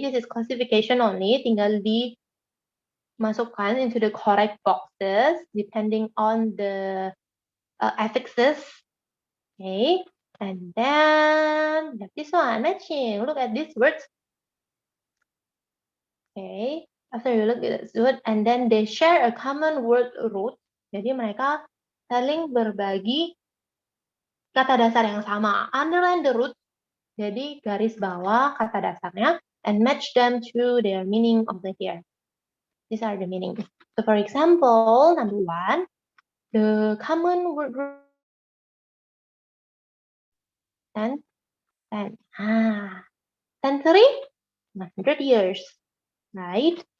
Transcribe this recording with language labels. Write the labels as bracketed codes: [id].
[en] This is classification only. [id] Tinggal dimasukkan [en] into the correct boxes depending on the affixes. Okay, and then this one matching. Look at these words. Okay, after you look at this word, and then they share a common word root. [id] Jadi mereka saling berbagi kata dasar yang sama. [en] Underline the root. [id] Jadi garis bawah kata dasarnya [en] and match them to their meaning of the here. These are the meanings. So for example, number 1, the common word root century, 100 years, right?